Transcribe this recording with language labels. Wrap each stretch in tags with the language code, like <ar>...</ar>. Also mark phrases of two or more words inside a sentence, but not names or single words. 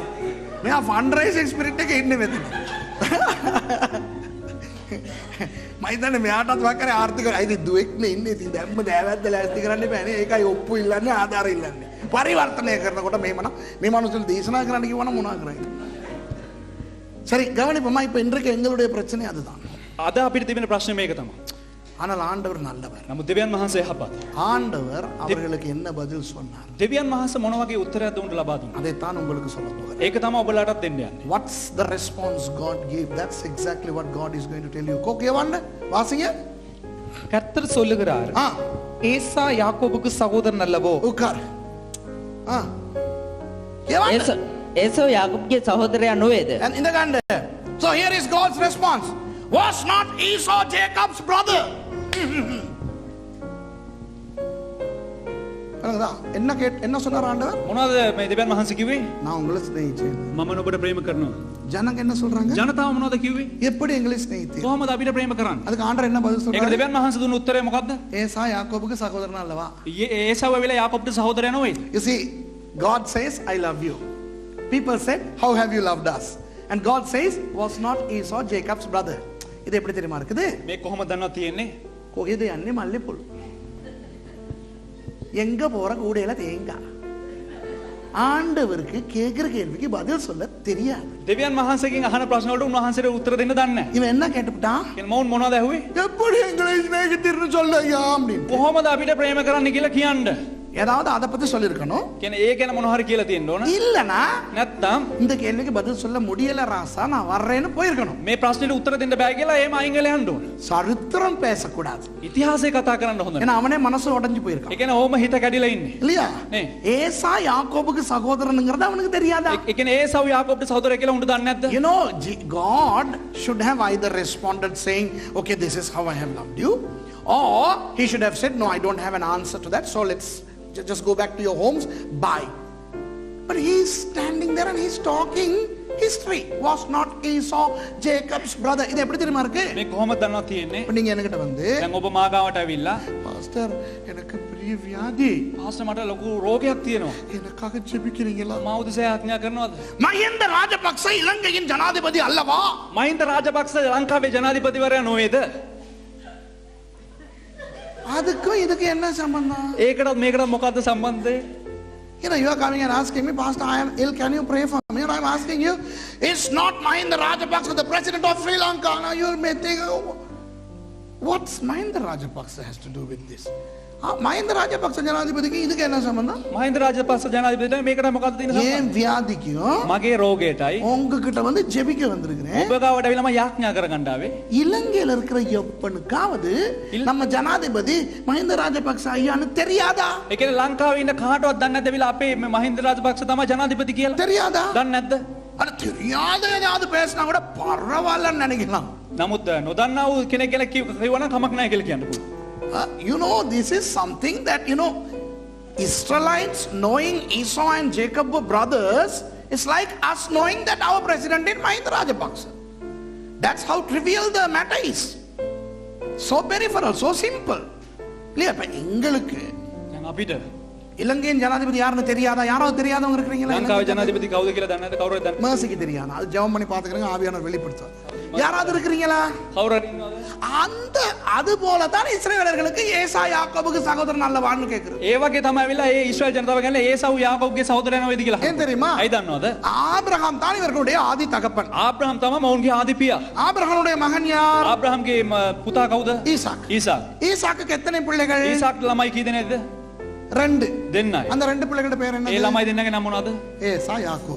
<si>මෙයා</si> <en>fund raising spirit</en> <si>එකේ ඉන්නේ මෙතන. මම හිතන්නේ මෙයාටත් වාක්කරේ ආර්ථික අයිති දුවෙක්නේ ඉන්නේ. ඉතින් දැම්ම දෑවැද්ද ලෑස්ති කරන්න බෑනේ. ඒකයි ඔප්පු ඉල්ලන්නේ ආධාර ඉල්ලන්නේ. පරිවර්තනය කරනකොට මේමනම් මේ මනුස්සයල දේශනා කරන්න කිව්වනම් මොනවා කරන්නේ?</si> <ta>சரி கவனிப்போமா. இப்போ இன்றைக்கு எங்களுடைய பிரச்சனை அதுதான்.</ta> <si>අද අපිට තිබෙන ප්‍රශ්නේ මේක තමයි.</si> <ta>ஆனால் ஆண்டவர் நல்லவர்.</ta> <si>නමුත් දෙවියන් වහන්සේ යහපත්.</si> <ta>ஆண்டவர் அவர்களுக்கு என்ன பதில் சொன்னார்?</ta> <si>දෙවියන් වහන්සේ මොන වගේ උත්තරයක්ද උන්ට ලබා දුන්නේ?</si> <ta>அதைத்தான் உங்களுக்கு சொல்ல போகிறேன்.</ta> <si>ඒක තමයි ඔබලාටත් දෙන්න යන්නේ.</si> <en>What's the response God gave? That's exactly what God is going to tell you.</en> <ta>கோக்கியவாண்ட வாசிங்க. கர்த்தர் சொல்லுகிறார், ஆ ஏசா யாக்கோபுக்கு சகோதரன் அல்லவோ? உட்கார். ஆ ஏவாண்ட</ta> <si>ඒසෝ යාකෝබ්ගේ සහෝදරයා නොවේද?</si> <en>and in the hand. So here is God's response. Was not Esau Jacob's brother?</en> <ta>என்ன சொன்னார் ஆண்டவர்?</ta> <si>මොනවද මේ දෙවියන් වහන්සේ කිව්වේ?</si> <ta>நான் உங்களை ஸ்நேகிச்சேன்.</ta> <si>මම ඔබට ප්‍රේම කරනවා.</si> <ta>ஜனங்க என்ன சொல்றாங்க?</ta> <si>ජනතාව මොනවද කිව්වේ?</si> <ta>எப்படி எங்களை ஸ்நேகித்தீர்?</ta> <si>කොහොමද අපිට ප්‍රේම කරන්නේ?</si> <ta>அதுக்கு ஆண்டவர் என்ன பதில்</ta> <si>ඒකට</si> <ta>சொல்றாரு?</ta> <si>දෙවියන් වහන්සේ දුන්න උත්තරය මොකද්ද?</si> <ta>ஏசா யாக்கோபுக்கு சகோதரன் அல்லவா?</ta> <si>ඒසාව වෙලා යාකෝබ්ට සහෝදරයා නොවේද?</si> <en>You see, God says, I love you. People said, how have you loved us? And God says, was not Esau Jacob's brother?</en> <ta>இது எப்படி தெரியுமா இருக்குது?</ta> <si>මේ කොහොමද දන්නව තියෙන්නේ? කොහෙද යන්නේ මල්ලේපොල්?</si> <ta>எங்க போற கூடையில தேங்காய். ஆண்டவருக்கு கேக்குற கேள்விக்கு பதில் சொல்ல தெரியாது.</ta> <si>දෙවියන් වහන්සේගෙන් අහන ප්‍රශ්න වලට උන්වහන්සේට උත්තර දෙන්න දන්නේ නැහැ.</si> <ta>இவன் என்ன கேட்டுட்டான்?</ta> <si>කියන මවුන් මොනවද ඇහුවේ?</si> <ta>எப்படி எங்களை சிநேகித்தீர்னு சொல்லையா அப்படின்னு.</ta> <si>කොහොමද අපිට ප්‍රේම කරන්න කියලා කියන්න.</si> <ta>ஏதாவது அதை பத்தி சொல்லிருக்கணும்.</ta> <si>කියන ඒ ගැන මොන හරි කියලා තියෙන්න ඕන.</si> <ta>இல்லனா</ta> <si>නැත්තම්</si> <ta>இந்த கேள்விக்கு பதில் சொல்ல முடியல ராசா நான் வர்றேன்னு போயிருக்கணும்.</ta> <si>මේ ප්‍රශ්නෙට උත්තර දෙන්න බෑ කියලා එහෙම අයින් වෙලා යන්න ඕන.</si> <ta>சரித்திரம் பேசக்கூடாது.</ta> <si>ඉතිහාසය කතා කරන්න හොඳ</si> <ta>ஏன்னா</ta> <si>නැහැ.</si> <ta>அவனே மனசு உடைஞ்சு போயிருக்கான்.</ta> <si>ඒ කියන්නේ ඕම හිත කැඩිලා ඉන්නේ.</si> <ta>இல்லையா?</ta> <si>නේ.</si> <ta>ஏசா யாக்கோபுக்கு சகோதரனுங்கிறது அவனுக்கு தெரியாதா?</ta> <si>ඒ කියන්නේ ඒසාව යාකෝබ්ට සහෝදරයා කියලා උන්ට දන්නේ නැද්ද?</si> <en>You know, God should have either responded saying, okay, this is how I have loved you, or he should have said, no, I don't have an answer to that, so let's just go back to your homes, bye. But he's standing there and he's talking history. Was not Esau Jacob's brother?</en> <ta>இது எப்படி தெரியுமா இருக்கு?</ta> <si>මේ කොහොමද දන්නව තියෙන්නේ?</si> <ta>இப்ப நீங்க என்கிட்ட வந்து,</ta> <si>දැන් ඔබ මාගාවට ඇවිල්ලා</si> <ta>பாஸ்டர் எனக்கு பெரிய வியாதி,</ta> <si>පාස්ටර් මට ලොකු රෝගයක් තියෙනවා.</si> <ta>எனக்காக ஜெபிக்கிறீங்களா?</ta> <si>මා උදෙසා ආඥා කරනවද?</si> <ta>மஹிந்த ராஜபக்ச இலங்கையின் ஜனாதிபதி அல்லவா?</ta> <si>මහින්ද රාජපක්ෂ ලංකාවේ ජනාධිපතිවරයා නොවේද?</si> <ta>அதுக்கும் இதுக்கு என்ன சம்பந்தம்?</ta> <si>ඒකටත් මේකටත් මොකද්ද සම්බන්ධය?</si> <en>You know, you are coming and asking me, Pastor, I am ill, can you pray for me? And I am asking you, is not Mahinda Rajapaksa the president of Sri Lanka? Now you may think, oh, what's Mahinda Rajapaksa has to do with this?</en> <ta>Mahinda Rajapaksa ஜனாதிபதிக்கு இதுக்கு என்ன சம்பந்தம்?</ta> <si>මහින්ද රාජපක්ෂ ජනාධිපතිට මේකට මොකද්ද තියෙන සම්බන්ධය?</si> <ta>ஏன் வியாதிக்கும்</ta> <si>මගේ රෝගයටයි</si> <ta>உங்ககிட்ட வந்து ஜெபிக்க வந்திருக்கிறேன்.</ta> <si>ඔබ ගාවට ඇවිල්ලා මම යාඥා කරගන්න ආවේ.</si> <ta>இலங்கையில இருக்கிற எப்பனுக்காவது நம்ம ஜனாதிபதி மஹிந்த ராஜபக்ச ஐயான்னு தெரியாதா?</ta> <si>ඒ කියන්නේ ලංකාවේ ඉන්න කාටවත් දන්නේ නැද්ද ඇවිල්ලා අපේ මේ මහින්ද රාජපක්ෂ තමයි ජනාධිපති කියලා?</si> <ta>தெரியாதா?</ta> <si>දන්නේ නැද්ද?</si> <ta>அது தெரியாத ஏதாவது பேசினா கூட பரவாயில்லன்னு நினைக்கலாம்.</ta> <si>නමුත් නොදන්නා වූ කෙනෙක් ගැන කිව්වනම් කමක් නැහැ කියලා කියන්න පුළුවන්.</si> <en>You know, this is something that, you know, Israelites knowing Esau and Jacob were brothers is like us knowing that our president is Mahinda Rajapaksa. That's how trivial the matter is. So peripheral, so simple.</en> <ta>இல்லையா? இப்ப எங்களுக்கு</ta> <si>දැන් අපිට</si> <ta>இலங்கையின் ஜனாதிபதி யாருன்னு தெரியாதா? யாராவது தெரியாதவங்க இருக்கிறீங்களா?</ta> <si>ලංකාවේ ජනාධිපති කවුද කියලා දන්නේ නැද්ද? කවුරුද දන්නේ?</si> <ta>மேசிக்கு தெரியாது. அது ஜெபம் பண்ணி பார்த்துக்கிறேங்க, ஆவியானவர் வெளிப்படுத்துவார். யாராவது இருக்கிறீங்களா?</ta> <si>කවුරු හරි ඉන්නවද?</si> <ta>அந்த அது போல தான் இஸ்ரவேலர்களுக்கு ஏசா யாக்கோபுக்கு சகோதரன் அல்லவான்னு கேக்குறது.</ta> <si>ඒ වගේ තමයි ඇවිල්ලා ඒ ඊශ්‍රායල් ජනතාව ගැන ඒසව් යාකෝබ්ගේ සහෝදරයන් වේද කියලා.</si> <ta>ஏன் தெரியுமா?</ta> <si>අයි දන්නවද?</si> <ta>ஆபிரகாம் தான் இவர்களுடைய ஆதி தகப்பன்.</ta> <si>ආබ්‍රහම් තමයි මොවුන්ගේ ආදි පියා.</si> <ta>ஆபிரகாமுடைய மகன் யார்?</ta> <si>ආබ්‍රහම්ගේ පුතා කවුද?</si> <ta>ஈசாக்.</ta> <si>ඊසාක්.</si> <ta>ஈசாக்குக்கு எத்தனை பிள்ளைகள்?</ta> <si>ඊසාක්ට ළමයි කී දෙනෙක්ද?</si> <ta>2.</ta> <si>දෙන්නයි.</si> <ta>அந்த 2 பிள்ளைகளோட பேர்</ta> <si>ඒ</si> <ta>என்ன?</ta> <si>ළමයි දෙන්නගේ නම මොනවද?</si> <ta>ஏசா யாக்கோப்.</ta>